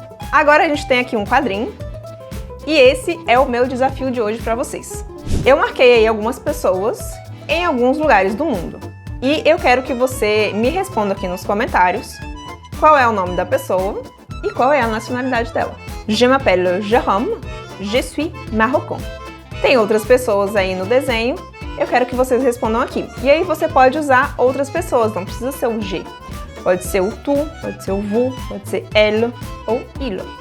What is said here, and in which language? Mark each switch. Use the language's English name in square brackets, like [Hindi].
[Portuguese] Agora a gente tem aqui um quadrinho. E esse é o meu desafio de hoje para vocês. Eu marquei aí algumas pessoas em alguns lugares do mundo. E eu quero que você me responda aqui nos comentários qual é o nome da pessoa e qual é a nacionalidade dela. [French] Je m'appelle Jérôme, je suis marocain. [Portuguese] Tem outras pessoas aí no desenho, eu quero que vocês respondam aqui. E aí você pode usar outras pessoas, não precisa ser o G. Pode ser o tu, pode ser o vous, pode ser elle ou il.